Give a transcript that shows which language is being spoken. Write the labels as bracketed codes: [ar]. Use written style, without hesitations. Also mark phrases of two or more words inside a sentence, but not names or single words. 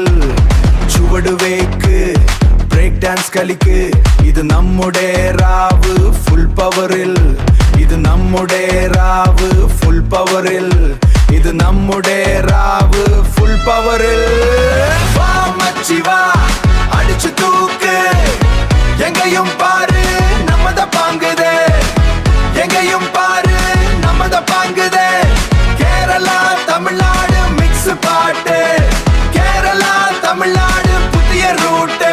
[ml] ചുവടുവേക്ക് [en] break dance [ml] കളിക്ക്, ഇത് നമ്മുടെ രാവ് [en] full poweril. [ml] ഇത് നമ്മുടെ രാവ് [en] full poweril. [ml] ഇത് നമ്മുടെ രാവ് [en] full poweril. [ml] വാ മച്ചി വാ, [ta] அடிச்சு தூக்கு, எங்கேயும் பாரு நம்மத பாங்குதே. எங்கேயும் பாரு நம்மத பாங்குதே. கேரளா தமிழ்நாடு மிக்ஸ் பாட்டு, கேரளா தமிழ்நாடு புதிய ரூட்டு.